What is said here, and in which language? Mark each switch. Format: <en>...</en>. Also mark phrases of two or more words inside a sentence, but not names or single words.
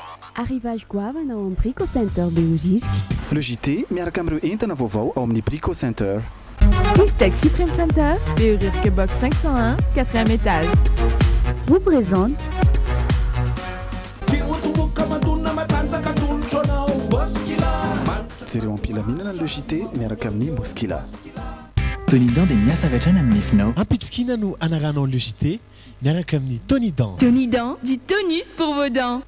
<mg>Arrivage goavana ao amin'ny Brico Center Beogique. Le JT miaraka amin'ireo entana vaovao ao amin'ny Brico Center. Tech Supreme Center, Beorirke Box 501,</mg> <fr>4e étage. Vous présente</fr> <mg>Jereo ampilaminana le JT miaraka amin'ny Moskila. Tonidan dia miasa avy hatrany amin'ny nefinao. Ampitsikina no anaranao le JT miaraka amin'ny Tonidan.</mg> <fr>Tonidan, du tonus pour vos dents.</fr>